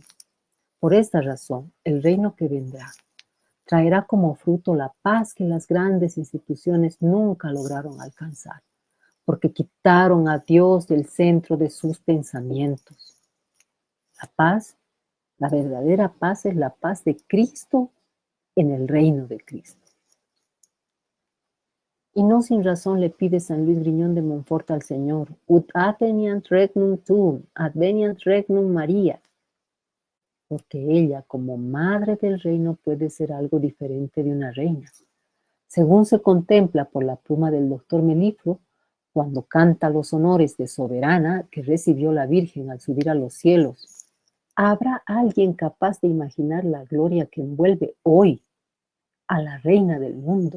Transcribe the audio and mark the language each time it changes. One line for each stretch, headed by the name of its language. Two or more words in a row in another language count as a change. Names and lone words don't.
Spanish: Por esta razón, el reino que vendrá traerá como fruto la paz que las grandes instituciones nunca lograron alcanzar, porque quitaron a Dios del centro de sus pensamientos. La paz, la verdadera paz, es la paz de Cristo en el reino de Cristo. Y no sin razón le pide San Luis Griñón de Montfort al Señor,
Latin: ut adveniat regnum tuum, adveniat regnum María,
Spanish: porque ella, como madre del reino, puede ser algo diferente de una reina. Según se contempla por la pluma del doctor Melifluo, cuando canta los honores de soberana que recibió la Virgen al subir a los cielos, ¿habrá alguien capaz de imaginar la gloria que envuelve hoy a la reina del mundo?